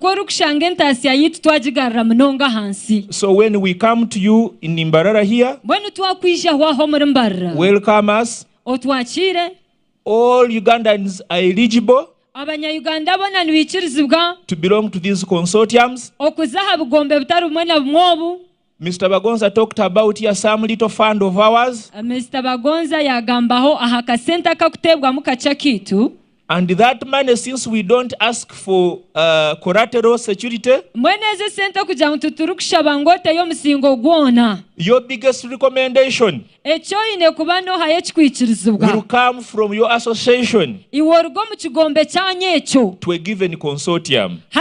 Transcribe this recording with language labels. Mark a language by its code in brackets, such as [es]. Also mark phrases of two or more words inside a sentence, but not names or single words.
[en] So when we come to you in Imbarara here, welcome us. All Ugandans are eligible to belong to these consortiums. Mr. Bagonza talked about here some little fund of ours. Mr. [nyn] Bagonza yagambaho ahakasenta kakutebwa mukachakitu. [en] And that money, since we don't ask for collateral security, your biggest recommendation will come from your association to a given consortium.